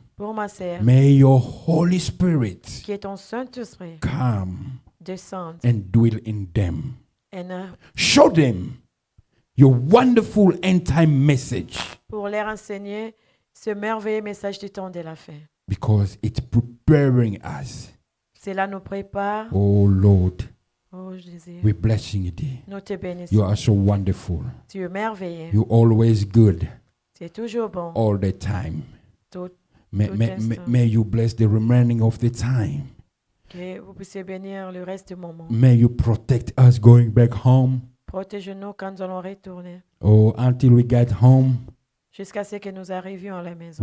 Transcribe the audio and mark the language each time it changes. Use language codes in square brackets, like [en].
[fr] pour ma sœur. [en] May your Holy Spirit [fr] Que ton Saint-Esprit [en] come [fr] descende [en] and dwell in them. [fr] et [en] Show them your wonderful end time message [fr] pour leur enseigner ce merveilleux message du temps de la fin. [en] because it's preparing us, [fr] Cela nous prépare, [en] oh Lord, [fr] Oh Jésus, [en] we're blessing you, dear. [fr] nous te [en] You [fr] bénissons. [en] are so wonderful. [fr] Tu es merveilleux. [en] You're always good [fr] Tu es toujours bon. [en] all the time. [fr] Tout, [en] May, [fr] Tout [en] may, [fr] instant. [en] may you bless the remaining of the time. [fr] que vous puissiez bénir le reste du moment. [en] May you protect us going back home. [fr] Protège-nous quand nous allons retourner. [en] Oh, until we get home, [fr] Jusqu'à ce que nous arrivions à la maison.